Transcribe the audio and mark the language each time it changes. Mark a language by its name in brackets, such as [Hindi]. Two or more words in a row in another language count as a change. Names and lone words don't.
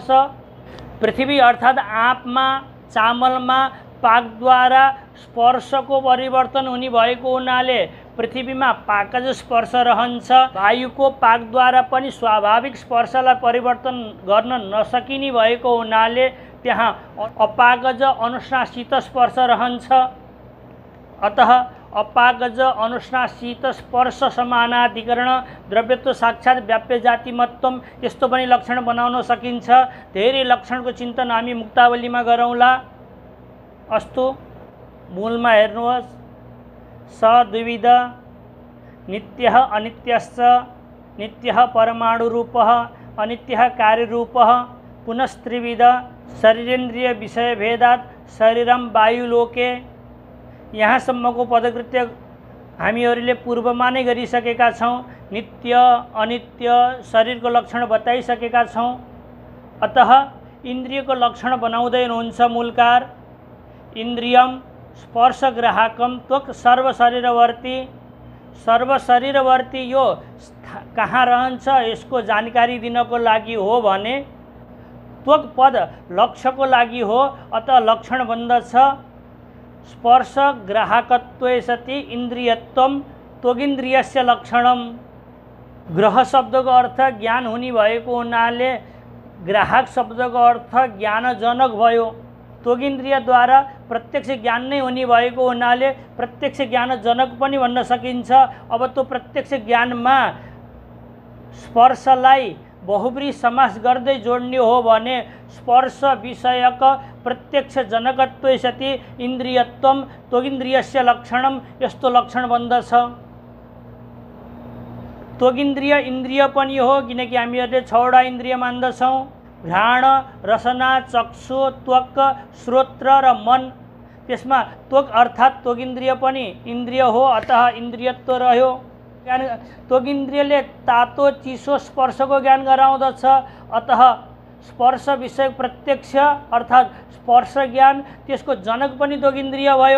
[Nepali] पृथ्वी अर्थात् आँपमा, चामलमा पाकद्वारा स्पर्शको परिवर्तन हुने भएको हुनाले पृथ्वीमा पाकज स्पर्श रहन्छ। वायुको पाकद्वारा पनि स्वाभाविक स्पर्शलाई परिवर्तन गर्न नसकिने भएको हुनाले त्यहाँ अपाकज अनुष्णा शीत स्पर्श रहन्छ। अतः [Sanskrit] अपाकज अनुष्णा शीत स्पर्श समानाधिकरण द्रव्यत्व साक्षात् व्याप्य जातिमत्वम [Nepali] यस्तो पनि लक्षण बनाउन सकिन्छ। धेरै लक्षणको चिन्तन हामी मुक्तावलीमा गरौँला। अस्तु, मूलमा हेर्नुहोस्। [Sanskrit] स द्विविध नित्यः अनित्यश्च नित्यः परमाणुरूपः अनित्यः कार्यरूपः पुनस्त्रिविध शरीरेन्द्रिय विषय भेदात् शरीरम वायुलोके। [Nepali] यहाँसम्मको पदकृत्य हामीहरूले पूर्वमा नै गरिसकेका छौँ। नित्य अनित्य शरीरको लक्षण बताइसकेका छौँ। अतः इन्द्रियको लक्षण बनाउँदै हुनुहुन्छ मूलकार। [Sanskrit] इन्द्रियम स्पर्शग्राहकम त्वक सर्वशरीरवर्ती। [Nepali] सर्वशरीरवर्ती यो कहाँ रहन्छ यसको जानकारी दिनको लागि हो भने त्वक पद लक्ष्यको लागि हो। अतः लक्षण बन्दछ [Sanskrit] स्पर्शग्राहकत्वे सति इन्द्रियत्वम त्वगिन्द्रियस्य लक्षणम। [Nepali] ग्रह शब्दको अर्थ ज्ञान हुने भएको हुनाले ग्राहक शब्दको अर्थ ज्ञानजनक भयो। त्वगिन्द्रियद्वारा प्रत्यक्ष ज्ञान नै हुने भएको हुनाले प्रत्यक्ष ज्ञानजनक पनि भन्न सकिन्छ। अब त्यो प्रत्यक्ष ज्ञानमा स्पर्शलाई बहुब्री समास गर्दै जोड्ने हो भने स्पर्श विषयक प्रत्यक्ष जनकत्व [Sanskrit] सति इन्द्रियत्वम त्वगिन्द्रियस्य लक्षणम [Nepali] यस्तो लक्षण बन्दछ। त्वगिन्द्रिय इन्द्रिय पनि हो किनकि हामीहरूले 6वटा इन्द्रिय मान्दछौँ, घ्राण, रसना, चक्षु, त्वक, श्रोत्र र मन। त्यसमा त्वक अर्थात् त्वगिन्द्रिय पनि इन्द्रिय हो, अतः इन्द्रियत्व रह्यो। त्वगिन्द्रियले तातो चिसो स्पर्शको ज्ञान गराउँदछ, अतः स्पर्श विषय प्रत्यक्ष अर्थात् स्पर्श ज्ञान त्यसको जनक पनि त्वगिन्द्रिय भयो।